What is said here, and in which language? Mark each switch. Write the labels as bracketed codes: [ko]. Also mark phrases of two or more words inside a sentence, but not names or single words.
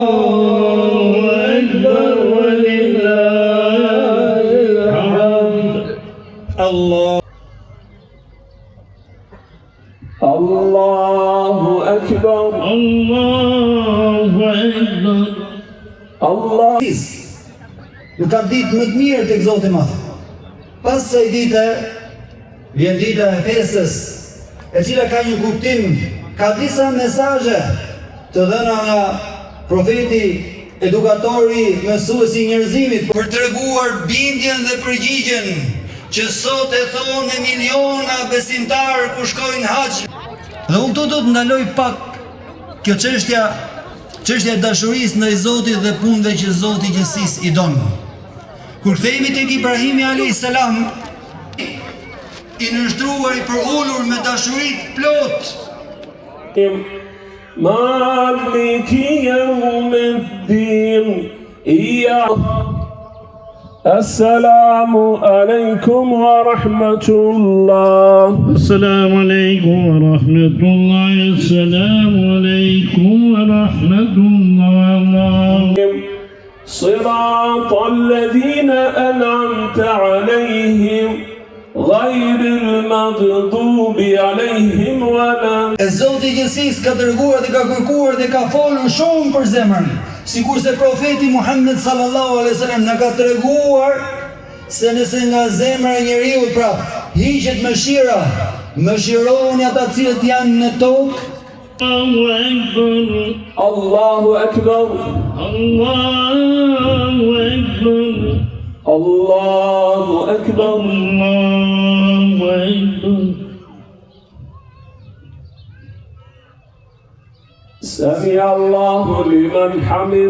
[ar] الله أكبر. Allah. [sq] Nuk ka ditë më të mirë tek Zoti i Madh. Pas kësaj dite vjen dita e festës, e cila ka një kuptim, ka disa mesazhe të dhëna nga profeti, edukatori, mësuesi i njerëzimit për treguar bindjen dhe përgjigjen që sot e thonë miliona besimtarë kur shkojnë haxh. Dhe unë këtu do të ndaloj pak kjo çështja e dashurisë ndaj Zotit dhe punëve që Zoti i gjithësisë i don. Kur kthehemi tek Ibrahimi [ar] عليه السلام, [sq] i nështruar i përullur me dashuri plot. [ar] مالك يوم الدين. السلام عليكم ورحمة الله. السلام عليكم ورحمة الله. السلام عليكم ورحمة الله. صراط الذين أنعمت عليهم غير المغضوب عليهم ولا. [sq] Zoti i gjithësisë ka dërguar dhe ka kërkuar dhe ka folur shumë për zemrën, sikurse profeti Muhammed [ar] صلى الله عليه وسلم [sq] na ka treguar se nëse nga zemra e njeriu hiqet mëshira, mëshironi ata cilët janë në tokë. [ar] الله أكبر. الله أكبر. الله أكبر. الله أكبر. سمع الله لمن حمده.